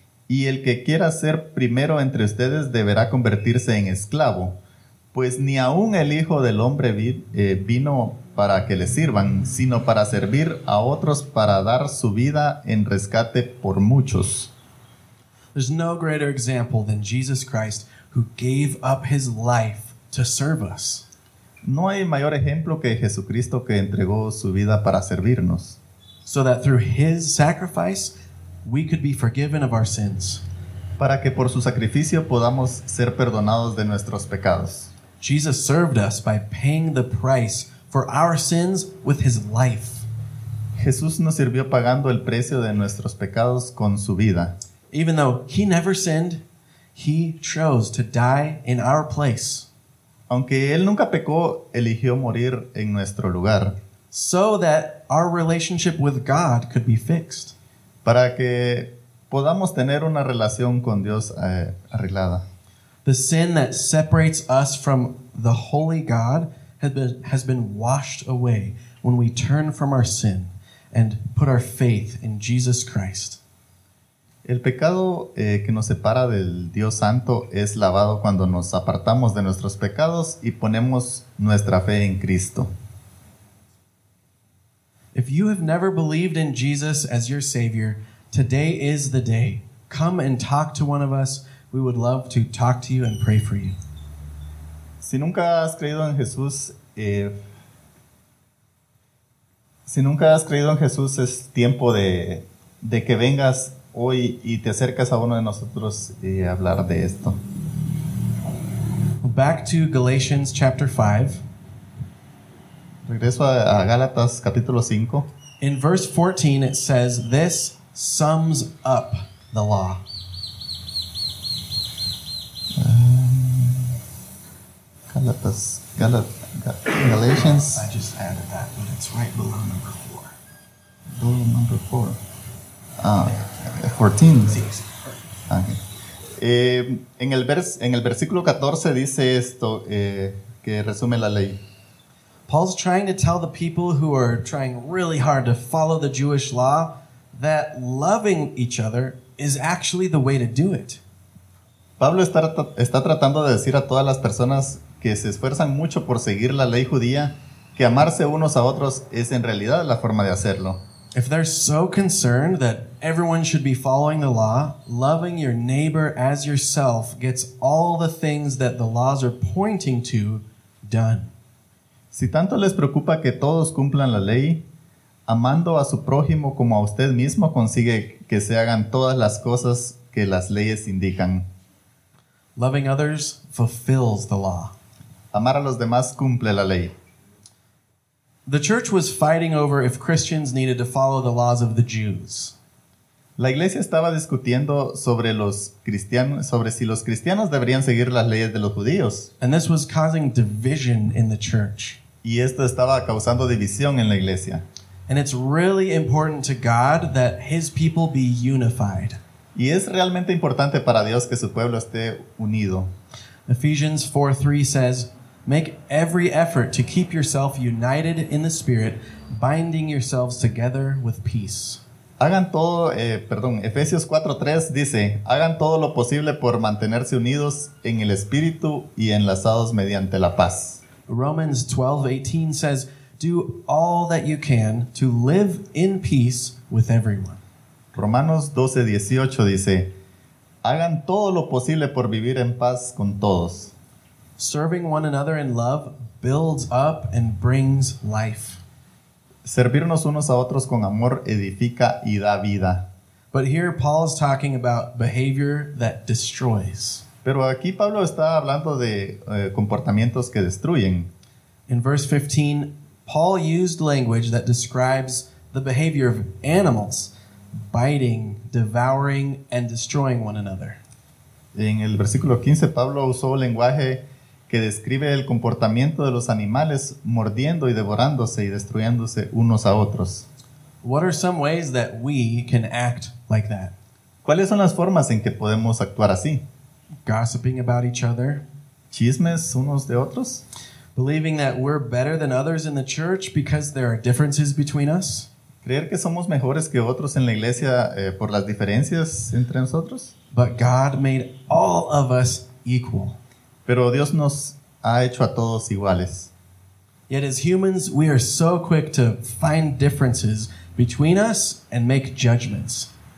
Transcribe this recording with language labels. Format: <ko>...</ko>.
<es>Y el que quiera ser primero entre ustedes deberá convertirse en esclavo. Pues ni aun el Hijo del Hombre vino para que le sirvan, sino para servir a otros, para dar su vida en rescate por muchos.</es> <en>There's no greater example than Jesus Christ, who gave up his life to serve us.</en> <es>No hay mayor ejemplo que Jesucristo, que entregó su vida para servirnos.</es> <en>So that through his sacrifice, we could be forgiven of our sins.</en> <es>Para que por su sacrificio podamos ser perdonados de nuestros pecados.</es> <en>Jesus served us by paying the price for our sins with his life.</en> <es>Jesús nos sirvió pagando el precio de nuestros pecados con su vida.</es> <en>Even though he never sinned, he chose to die in our place.</en> <es>Aunque él nunca pecó, eligió morir en nuestro lugar.</es> <en>So that our relationship with God could be fixed.</en> <es>Para que podamos tener una relación con Dios arreglada.</es> <en>The sin that separates us from the holy God has been washed away when we turn from our sin and put our faith in Jesus Christ.</en> <es>El pecado que nos separa del Dios Santo es lavado cuando nos apartamos de nuestros pecados y ponemos nuestra fe en Cristo.</es> <en>If you have never believed in Jesus as your Savior, today is the day. Come and talk to one of us. We would love to talk to you and pray for you.</en> <es>Si nunca has creído en Jesús, es tiempo de que vengas hoy y te acercas a uno de nosotros y hablar de esto.</es> <en>Back to Galatians chapter 5.</en> <es>Regreso a Gálatas capítulo 5.</es> <en>In verse 14 it says, this sums up the law. Galatians. I just added that, but it's right below number 4. Below number 4. Ah, 14. Okay.</en> <es>En el versículo 14 dice esto, que resume la ley.</es> <en>Paul's trying to tell the people who are trying really hard to follow the Jewish law that loving each other is actually the way to do it.</en> <es>Pablo está tratando de decir a todas las personas que se esfuerzan mucho por seguir la ley judía que amarse unos a otros es en realidad la forma de hacerlo.</es> <en>If they're so concerned that everyone should be following the law, loving your neighbor as yourself gets all the things that the laws are pointing to done.</en> <es>Si tanto les preocupa que todos cumplan la ley, amando a su prójimo como a usted mismo consigue que se hagan todas las cosas que las leyes indican.</es> <en>Loving others fulfills the law.</en> <es>Amar a los demás cumple la ley.</es> <en>The church was fighting over if Christians needed to follow the laws of the Jews.</en> <es>La iglesia estaba discutiendo sobre si los cristianos deberían seguir las leyes de los judíos.</es> <en>And this was causing division in the church.</en> <es>Y esto estaba causando división en la iglesia.</es> <en>And it's really important to God that his people be unified.</en> <es>Y es realmente importante para Dios que su pueblo esté unido.</es> <en>Ephesians 4:3 says, make every effort to keep yourself united in the Spirit, binding yourselves together with peace.</en> <es>Efesios 4:3 dice, hagan todo lo posible por mantenerse unidos en el Espíritu y enlazados mediante la paz.</es> <en>Romans 12:18 says, do all that you can to live in peace with everyone.</en> <es>Romanos 12:18 dice, hagan todo lo posible por vivir en paz con todos.</es> <en>Serving one another in love builds up and brings life.</en> <es>Servirnos unos a otros con amor edifica y da vida.</es> <en>But here Paul is talking about behavior that destroys.</en> <es>Pero aquí Pablo está hablando de comportamientos que destruyen.</es> <en>In verse 15, Paul used language that describes the behavior of animals biting, devouring, and destroying one another.</en> <es>En el versículo 15, Pablo usó lenguaje que describe el comportamiento de los animales mordiendo y devorándose y destruyéndose unos a otros.</es> <en>What are some ways that we can act like that?</en> <es>¿Cuáles son las formas en que podemos actuar así?</es> <en>Gossiping about each other.</en> <es>Chismes unos de otros.</es> <en>Believing that we're better than others in the church because there are differences between us.</en> <es>Creer que somos mejores que otros en la iglesia por las diferencias entre nosotros.</es> <en>But God made all of us equal.</en> <es>Pero Dios nos ha hecho a todos iguales.</es> <en>Yet as humans, we are so quick to find differences between us and make judgments.</en>